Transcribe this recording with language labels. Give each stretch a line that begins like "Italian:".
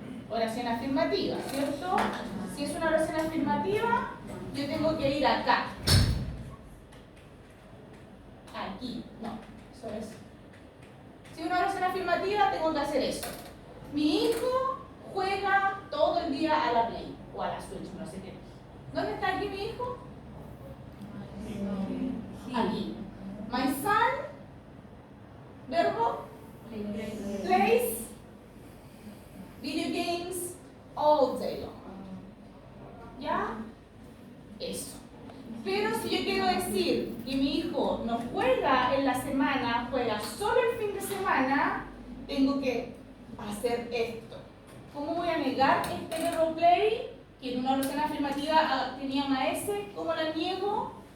Spanish: Oración afirmativa, ¿cierto? Si es una oración afirmativa, yo tengo que ir acá. Aquí, no, eso es. Si es una oración afirmativa, tengo que hacer eso. Mi hijo juega todo el día a la Play o a la Switch, no sé qué. ¿Dónde está aquí mi hijo? Aquí.
English: My son,
Spanish: verbo,
English: plays video games all day long.
Spanish: ¿Ya? Eso. Pero si yo quiero decir que mi hijo no juega en la semana, juega solo el fin de semana, tengo que hacer esto. ¿Cómo voy a negar este verbo play, que en una oración afirmativa tenía una S? ¿Cómo la niego?